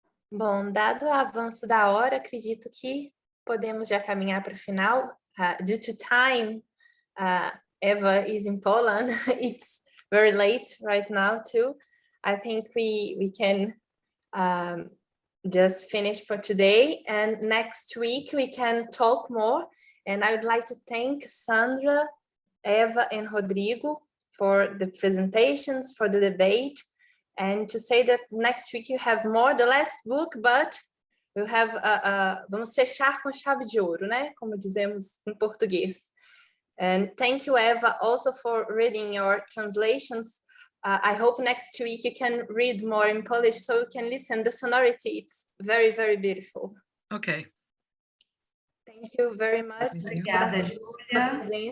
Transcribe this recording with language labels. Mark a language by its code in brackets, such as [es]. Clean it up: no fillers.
[pt] Bom, dado o avanço da hora, acredito que podemos já caminhar para o final. [en] Due to time, Ewa is in Poland. It's very late right now too. I think we can just finish for today, and next week we can talk more. And I would like to thank Sandra, Ewa, and Rodrigo for the presentations, for the debate, and to say that next week you have more, the last book, but we'll have [pt] vamos fechar com chave de ouro, né? Como dizemos em português. [en] And thank you, Ewa, also for reading your translations. I hope next week you can read more in Polish so you can listen. The sonority, it's very, very beautiful. Okay. Thank you very much. [pt] Obrigada, Júlia.